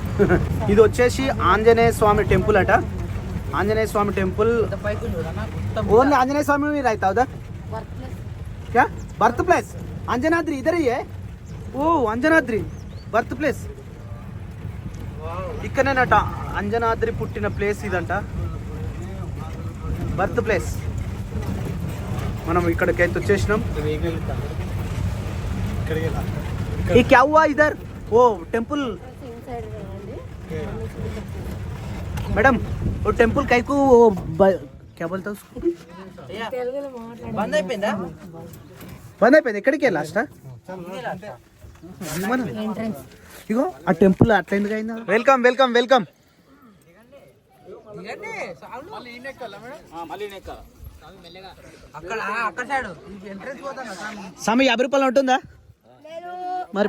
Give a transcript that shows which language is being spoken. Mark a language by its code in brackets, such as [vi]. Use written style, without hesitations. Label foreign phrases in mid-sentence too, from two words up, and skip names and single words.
[te] ఇది వచ్చేసి ఆంజనేయ స్వామి టెంపుల్ అట. ఆంజనేయ స్వామి [en] temple only [te] ఆంజనేయ స్వామి [hi] रहता उधर क्या [en] birth place [hi] अंजनाद्री इधर ही है ओ अंजनाद्री [en] birth place [te] ఇక్కడనేనట అంజనాద్రి పుట్టిన ప్లేస్ ఇదంట [en] birth place. [te] మనం ఇక్కడికైతే వచ్చేసినాం. [hi] ये क्या हुआ इधर वो टेंपल मैडम वो टेंपल कई को क्या बोलता उसको बंद [te] అయిపోయిందా ఎక్కడికి లాస్ట్ ఇగో ఆ టెంపుల్ అట్లా ఎందుకు అయిందా. [en] welcome welcome welcome. [te] స్వామి 50 రూపాయలు ఉంటుందా మరి?